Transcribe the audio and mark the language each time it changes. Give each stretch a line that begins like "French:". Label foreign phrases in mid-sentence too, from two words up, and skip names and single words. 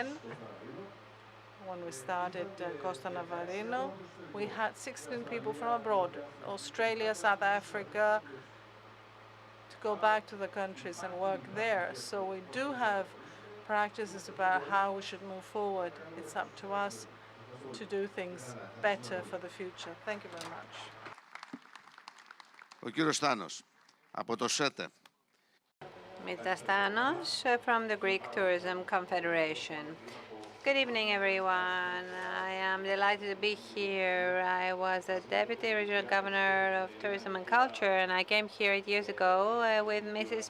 English: When we started Costa Navarino, we had 16 people from abroad, Australia, South Africa, to go back to the countries and work there. So we do have practices about how we should move forward. It's up to us to do things better for the future. Thank you very much.
Greek: Ο κύριος Στάνος, από το ΣΕΤΕ.
English: Mr. Stanos from the Greek Tourism Confederation. Good evening, everyone. I am delighted to be here. I was the Deputy Regional Governor of Tourism and Culture, and I came here 8 years ago with Mrs.